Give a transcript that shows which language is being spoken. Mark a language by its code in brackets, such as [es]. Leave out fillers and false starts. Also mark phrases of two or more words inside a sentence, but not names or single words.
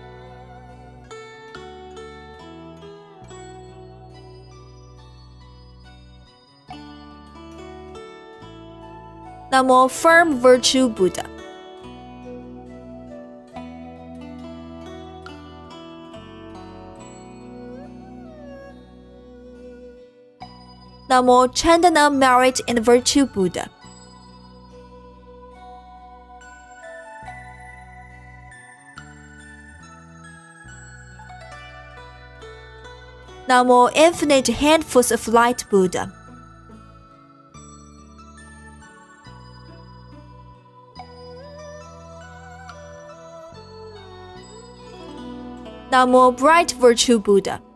[en] Namo Firm Virtue Buddha. Namo Chandana Merit and Virtue Buddha. Namo Infinite Handfuls of Light Buddha. Namo Bright Virtue Buddha.